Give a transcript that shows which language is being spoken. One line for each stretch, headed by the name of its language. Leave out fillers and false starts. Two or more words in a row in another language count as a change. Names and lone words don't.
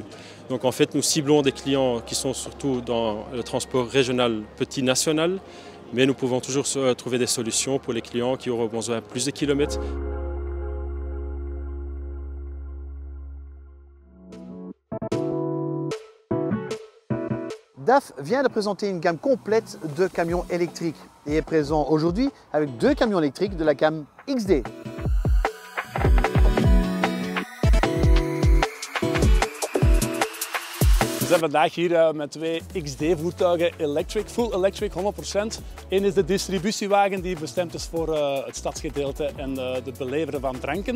French: Donc en fait, nous ciblons des clients qui sont surtout dans le transport régional petit national, mais nous pouvons toujours trouver des solutions pour les clients qui auront besoin de plus de kilomètres. DAF vient de présenter une gamme complète de camions électriques et est présent aujourd'hui avec deux camions électriques de la gamme XD.
Dutch: We zijn vandaag hier met twee XD-voertuigen,
English: full electric,
Dutch: 100%. Eén is de distributiewagen die bestemd is voor het stadsgedeelte en het beleveren van dranken.